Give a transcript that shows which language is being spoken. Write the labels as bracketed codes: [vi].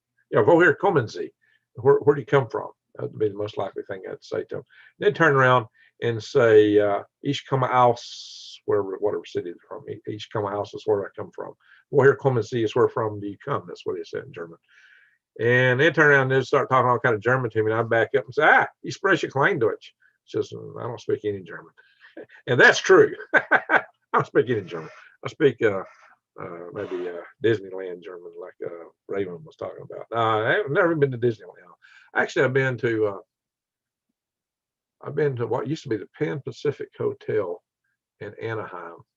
[en] Yeah, [de] woher kommen Sie? [en] Where do you come from? That would be the most likely thing I'd say to them. Then turn around and say, [de] ich komme aus, [en] whatever city they're from. [de] Ich komme aus [en] is where I come from. [de] Woher kommen Sie [en] is where from do you come? That's what he said in German. And then turn around and start talking all kind of German to me. And I back up and say, [de] ich spreche kein Deutsch. [en] It's just, I don't speak any German. And that's true. I don't speak any German. I speak maybe Disneyland German, like Raven was talking about. I've never been to Disneyland. Actually, I've been to what used to be the Pan Pacific Hotel in Anaheim.